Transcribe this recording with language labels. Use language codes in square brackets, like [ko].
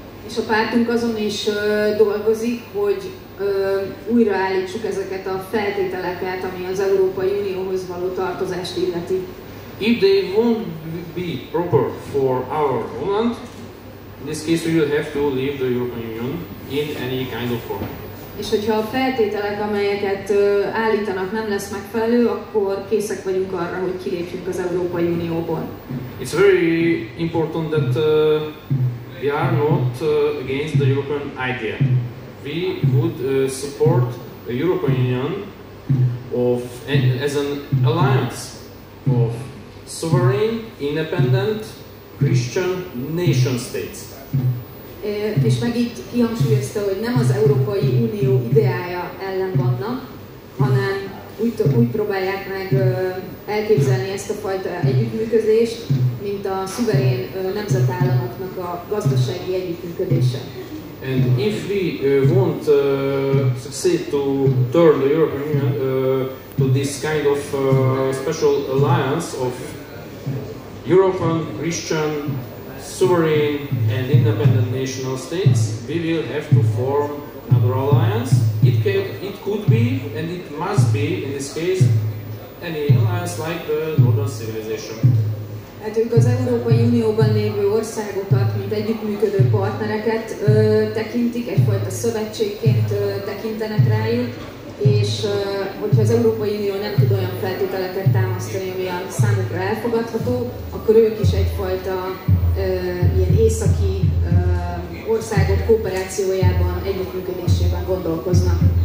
[hu] És a pártunk azon is dolgozik, hogy újraállítsuk ezeket a feltételeket, ami az Európai Unióhoz való tartozást illeti. [en] If they won't be proper for our homeland, in this case we will have to leave the European Union in any kind of form. [hu] És hogyha a feltételek, amelyeket állítanak, nem lesz megfelelő, akkor készek vagyunk arra, hogy kilépjünk az Európai Unióból. [en] It's very important that we are not against the European idea. We would support the European Union as an alliance of sovereign, independent, Christian nation states. [hu] És meg itt kihangsúlyozta, hogy nem az Európai Unió ideája ellen vannak, hanem úgy próbálják meg elképzelni ezt a fajta együttműködést, mint a szuverén nemzetállamoknak a gazdasági együttműködése. [en] And if we won't succeed to turn the European Union to this kind of special alliance of European, Christian, sovereign and independent national states, we will have to form another alliance. It could be and it must be, in this case, any alliance like the Northern Civilization. [hu] Hát ők az Európai Unióban lévő országokat, mint együttműködő partnereket tekintik, egyfajta szövetségként tekintenek rájuk, és hogyha az Európai Unió nem tud olyan feltételeket támasztani, ami a számukra elfogadható, akkor ők is egyfajta ilyen északi országok kooperációjában, együttműködésében gondolkoznak.